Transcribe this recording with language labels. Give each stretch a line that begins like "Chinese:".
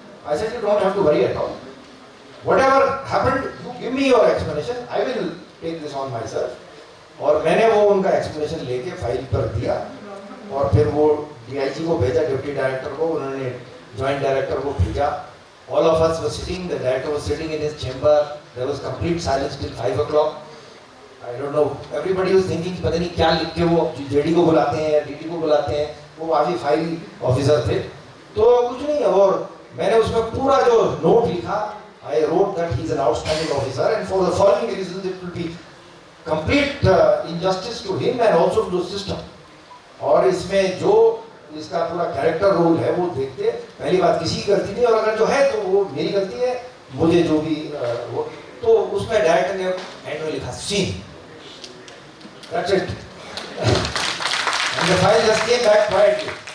English: I said you don't have to worry at all, whatever happened you give me your explanation, I will take this on my self.
Hindi: और मैंने वो उनका explanation लेके file पर दिया, और फिर वो डीआईजी को भेजा, डिप्टी डायरेक्टर को, उन्होंने जॉइंट डायरेक्टर को भेजा।
English: All of us were sitting, the director was sitting in his chamber, there was complete silence till 5 o'clock. I don't know, everybody was thinking
Hindi: पता नहीं क्या लिख के वो जेडी को बुलाते हैं या डीडी को बुलाते हैं, वो काफी फाइल ऑफिसर थे, तो कुछ नहीं। और मैंने उसमें पूरा जो नोट लिखा,
English: I wrote that he is an outstanding officer and for the following reasons it will be complete injustice to him and also to the system.
Hindi: और इसमें जो इसका पूरा कैरेक्टर रोल है वो देखते, पहली बात किसी की गलती नहीं, और अगर जो है तो वो मेरी गलती है, मुझे जो भी वो, तो उसमें डायरेक्टर ने एंड में लिखा
English: Scene, that's it, and the file just came back quietly.